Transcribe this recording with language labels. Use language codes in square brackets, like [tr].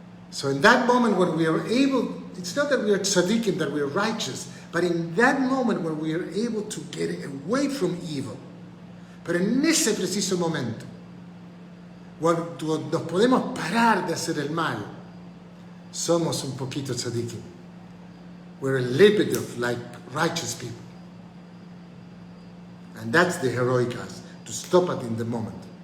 [en] So in that moment when we are able, it's not that we are tzaddikim, that we are righteous, but in that moment when we are able to get away from evil, [es] Pero en ese preciso momento, cuando nos podemos parar de hacer el mal, somos un poquito tzadikim. [en] We're a little bit of like righteous people. And that's the heroic us, to stop it in the moment.